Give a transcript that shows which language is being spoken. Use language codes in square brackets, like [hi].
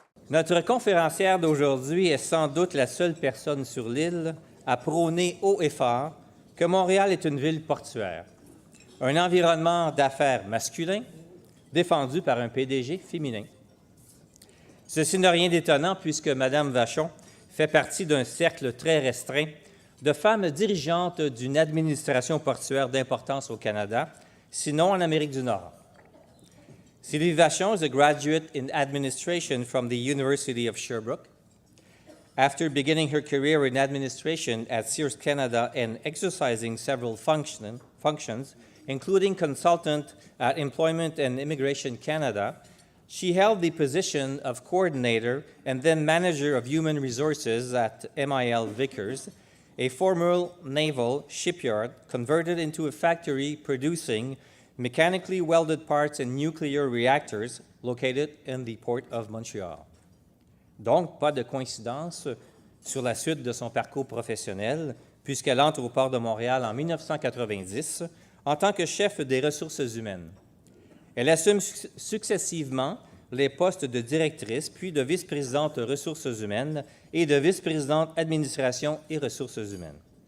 [fr] Notre conférencière d'aujourd'hui est sans doute la seule personne sur l'île à prôner haut et fort que Montréal est une ville portuaire, un environnement d'affaires masculin défendu par un PDG féminin. Ceci n'a rien d'étonnant puisque Mme Vachon fait partie d'un cercle très restreint de femmes dirigeantes d'une administration portuaire d'importance au Canada, sinon en Amérique du Nord. [en] Sylvie Vachon is a graduate in administration from the University of Sherbrooke. After beginning her career in administration at Sears Canada and exercising several functions, including consultant at Employment and Immigration Canada, she held the position of coordinator and then manager of human resources at MIL Vickers, a former naval shipyard converted into a factory producing mechanically welded parts and nuclear reactors located in the Port of Montreal. [fr] Donc, pas de coïncidence sur la suite de son parcours professionnel, puisqu'elle entre au Port de Montréal en 1990 en tant que chef des ressources humaines. Elle assume successivement les postes de directrice, puis de vice-présidente ressources humaines et de vice-présidente administration et ressources humaines.